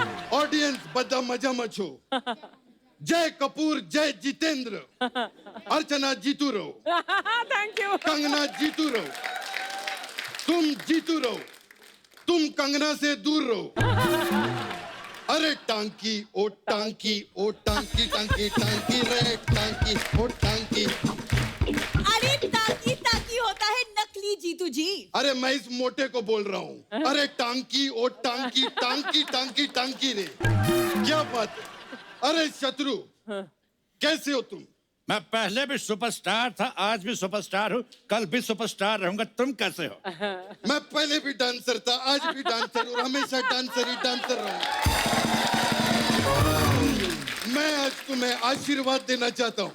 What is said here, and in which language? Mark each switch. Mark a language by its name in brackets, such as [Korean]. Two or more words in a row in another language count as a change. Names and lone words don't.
[Gujarati] ઑડિયન્સ બધા મજામાં છો। [Hindi] जय कपूर, जय जितेंद्र। अर्चना जीतू रहो। [English] thank you. [Hindi] कंगना जीतू रहो। तुम जीतू रहो। तुम कंगना से दूर रहो। अरे टांकी ओ टांकी ओ टांकी, टांकी टांकी रे टांकी ओ टांकी। अरे टांकी टांकी होता है नकली जीतू जी। अरे मैं इस मोटे को बोल रहा हूँ। अरे टांकी ओ टांकी, टांकी टांकी टांकी रे। क्या बात है? अरे शत्रु, कैसे हो तुम? मैं पहले भी सुपरस्टार था, आज भी सुपरस्टार हूँ, कल भी सुपरस्टार रहूंगा। तुम कैसे हो? मैं पहले भी डांसर था, आज भी डांसर हूँ, हमेशा डांसर ही डांसर रहूंगा। मैं आज तुम्हें आशीर्वाद देना चाहता हूँ।